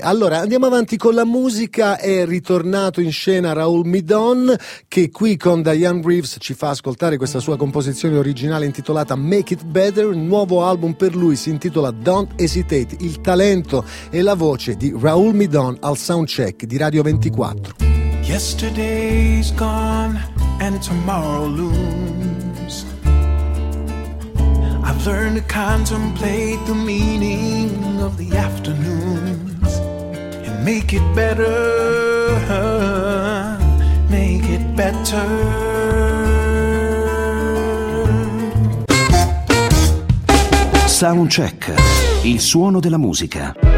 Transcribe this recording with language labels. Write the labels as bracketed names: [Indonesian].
[Italian] Allora, andiamo avanti con la musica. È ritornato in scena Raoul Midon, che qui con Diane Reeves ci fa ascoltare questa sua composizione originale intitolata Make It Better. Il nuovo album per lui si intitola Don't Hesitate. Il talento e la voce di Raoul Midon al soundcheck di Radio 24. [English] Yesterday's gone and tomorrow looms. I've learned to contemplate the meaning of the afternoon. Make it better, make it better. [Italian] Soundcheck, il suono della musica.